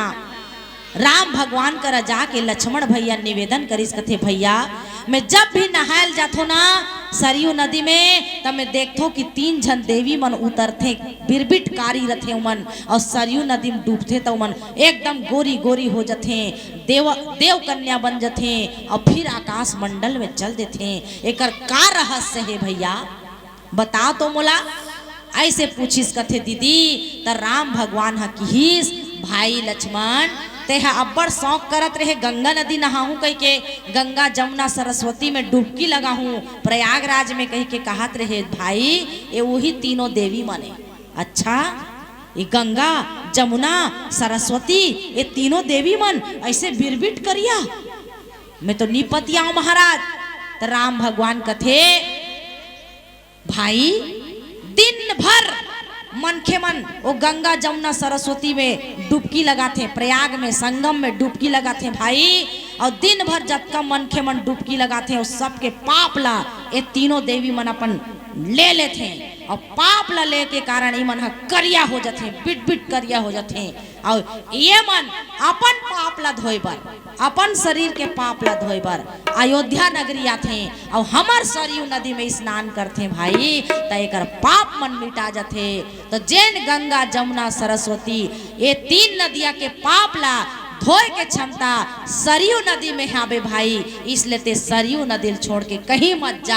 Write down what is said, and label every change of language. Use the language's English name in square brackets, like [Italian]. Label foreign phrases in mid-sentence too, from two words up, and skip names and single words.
[Chhattisgarhi] राम भगवान कर जाके लक्ष्मण भैया निवेदन करिस कथे भैया मैं जब भी नहायल जाथो ना सरयू नदी में तब मैं देखो कि 3 जन देवी मन उतरथे बिरबिटकारी रथे उमन और सरयू नदी में डूबथे तो उमन एकदम गोरी गोरी हो जाते देव कन्या बन जाते और फिर आकाश मंडल में चल देते। एकर का रहस्य है भैया बता तो मोला। ऐसे पूछिस कथे दीदी त राम भगवान ह किहिस भाई लक्ष्मण तेहा अब्बड़ शौक करत रहे गंगा नदी नहाऊं कह के गंगा जमुना सरस्वती में डुबकी लगाऊं प्रयागराज में कह के कहत रहे भाई ये वही तीनों देवी माने। अच्छा ये गंगा जमुना सरस्वती ये तीनों देवी मन ऐसे बिरबिट करिया मैं तो निपतिया महाराज। तो राम भगवान कथे भाई दिन भर मनखे मन वो गंगा जमुना सरस्वती में डुबकी लगाते प्रयाग में संगम में डुबकी लगाते भाई और दिन भर जब का मनखे मन डुबकी लगाते उस सबके पाप ला ये तीनों देवी मन अपन ले लेते और पाप ला ले के कारण ये मन करिया हो जाते बिट बिट करिया हो जाते और ये मन अपन पाप ला धोए बर अपन शरीर के पाप ला धोए बर अयोध्या नगरी आथे और हमार सरयू नदी में स्नान करते भाई तो एक पाप मन मिटा जाते। तो जैन गंगा जमुना सरस्वती ये 3 नदिया के पाप ला धोए के क्षमता सरयू नदी में हावे भाई इसलिए ते सरयू नदी छोड़ के कहीं मत जा।